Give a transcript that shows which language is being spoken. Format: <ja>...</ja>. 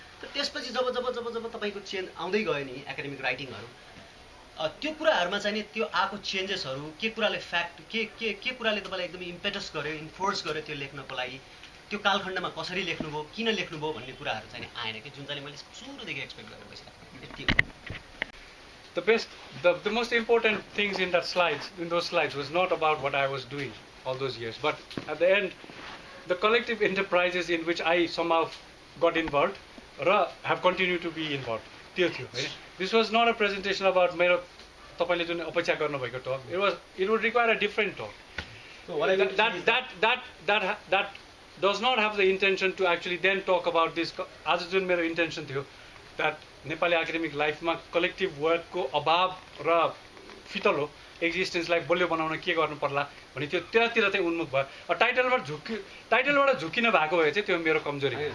<ne>तर त्यसपछि जब जब जब जब तपाईँको चेन्ज आउँदै गयो नि एकाडेमिक राइटिङहरू, त्यो कुराहरूमा चाहिँ त्यो आएको चेन्जेसहरू के कुराले के कुराले तपाईँलाई एकदमै इम्पेटस गर्यो, इन्फोर्स गर्यो त्यो लेख्नको लागि, त्यो कालखण्डमा कसरी लेख्नुभयो, किन लेख्नुभयो भन्ने कुराहरू चाहिँ आएन कि जुन चाहिँ मैले सुरुदेखि एक्सपेक्ट गरेर बसिरहेको यति हो।</ne> <en>The most important things in those slides was not about what I was doing all those years, but at the end, the collective enterprises in which I somehow got involved, or have continued to be involved. This was not a presentation about</en> <ne>मेरो तपाईले जुन अपेक्षा गर्नुभएको</ne> <en>talk. It would require a different talk. So what that does not have the intention to actually then talk about this.</en> <ne>आज जुन मेरो intention थियो that Nepali academic life मा collective work को अभाव र फितलो एक्जिस्टेन्सलाई बलियो बनाउन के गर्नु पर्ला भने त्यो त्यतातिर चाहिँ उन्मुख भयो। टाइटलबाट झुकिन भएको भए चाहिँ त्यो मेरो कमजोरी हो।</ne>